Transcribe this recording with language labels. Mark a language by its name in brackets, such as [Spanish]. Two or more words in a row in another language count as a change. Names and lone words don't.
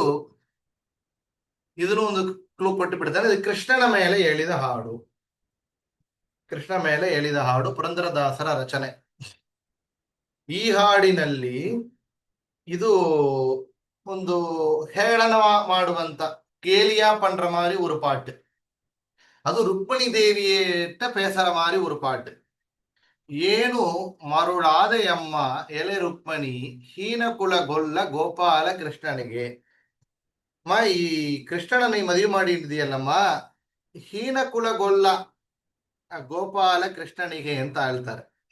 [Kannada] ಇದನ್ನು ಒಂದು ಕ್ಲೂ ಕೊಟ್ಟು ಬಿಡ್ತಾರೆ. ಇದು ಕೃಷ್ಣನ ಮೇಲೆ ಹೇಳಿದ ಹಾಡು. ಕೃಷ್ಣ ಮೇಲೆ ಹೇಳಿದ ಹಾಡು ಪುರಂದರದಾಸರ ರಚನೆ. ಈ ಹಾಡಿನಲ್ಲಿ ಇದು ಒಂದು ಹೇಳನ ಮಾಡುವಂತ [Tamil] கேலியா பண்ற மாதிரி ஒரு பாட்டு. அது ருக்மிணி தேவியோட பேசுற மாதிரி ஒரு பாட்டு. [Kannada] ಏನು ಮರುಳಾದೆಯಮ್ಮ ಎಲೆ ರುಕ್ಮಣಿ ಹೀನ ಕುಲಗೊಲ್ಲ ಗೋಪಾಲ ಕೃಷ್ಣನಿಗೆ. ಈ ಕೃಷ್ಣನ ಮದುವೆ ಮಾಡಿದ್ಯಲ್ಲಮ್ಮ, ಹೀನ ಕುಲಗೊಲ್ಲ ಗೋಪಾಲ ಕೃಷ್ಣನಿಗೆ ಅಂತ ಹೇಳ್ತಾರೆ.